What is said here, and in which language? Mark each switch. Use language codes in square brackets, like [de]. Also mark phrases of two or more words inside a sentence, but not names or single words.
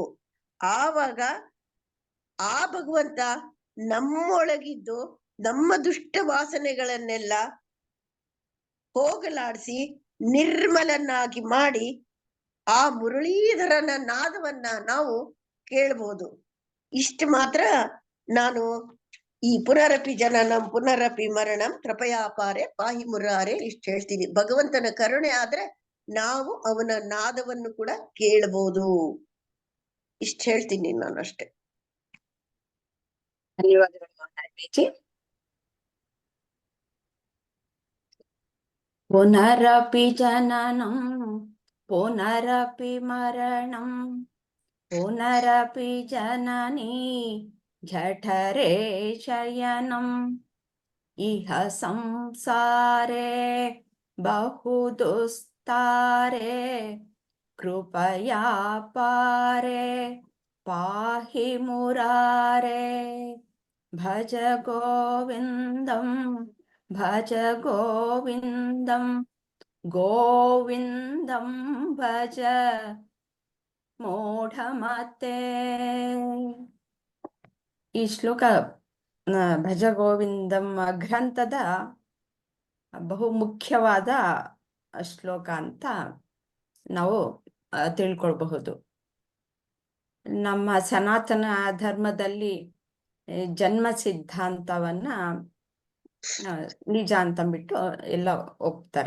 [kn] ಆವಾಗ ಆ ಭಗವಂತ ನಮ್ಮೊಳಗಿದ್ದು ನಮ್ಮ ದುಷ್ಟ ವಾಸನೆಗಳನ್ನೆಲ್ಲ ಹೋಗಲಾಡಿಸಿ ನಿರ್ಮಲನಾಗಿ ಮಾಡಿ ಆ ಮುರಳೀಧರನ ನಾದವನ್ನ ನಾವು ಕೇಳ್ಬೋದು. ಇಷ್ಟು ಮಾತ್ರ ನಾನು ಈ [sa] ಪುನರಪಿ ಜನನಂ ಪುನರಪಿ ಮರಣಂ ಕೃಪಯಾಪಾರೆ ಪಾಹಿ ಮುರಾರೆ [kn] ಇಷ್ಟು ಹೇಳ್ತೀನಿ. ಭಗವಂತನ ಕರುಣೆ ಆದ್ರೆ ನಾವು ಅವನ ನಾದವನ್ನು ಕೂಡ ಕೇಳಬಹುದು. ಇಷ್ಟು ಹೇಳ್ತೀನಿ ನಾನು ಅಷ್ಟೇ. ಧನ್ಯವಾದಗಳು ಮಾತಾಡ್ಬೇಕಿ. [sa] ಪುನರಪಿ ಜನನಂ ಪುನರಪಿ ಮರಣಂ ಪುನರಪಿ ಜನನಿ ಜಠರೇ ಶಯನಂ ಇಹ ಸಂಸಾರೇ ಬಹು ದುಸ್ತಾರೆ ಕೃಪಯಾ ಪಾರೆ ಪಾಹಿ ಮುರಾರೆ ಭಜ ಗೋವಿಂದಂ ಭಜ ಗೋವಿಂದಂ ಗೋವಿಂದಂ ಭಜ ಮೂಢಮತೆ. [kn] ಈ ಶ್ಲೋಕ ಭಜ ಗೋವಿಂದಂ ಗ್ರಂಥದ ಬಹು ಮುಖ್ಯವಾದ ಶ್ಲೋಕ ಅಂತ ನಾವು ತಿಳ್ಕೊಳ್ಬಹುದು. ನಮ್ಮ ಸನಾತನ ಧರ್ಮದಲ್ಲಿ ಜನ್ಮ ಸಿದ್ಧಾಂತವನ್ನ ನಿಜ ಅಂತಂದ್ಬಿಟ್ಟು ಎಲ್ಲ ಒಪ್ತಾರೆ.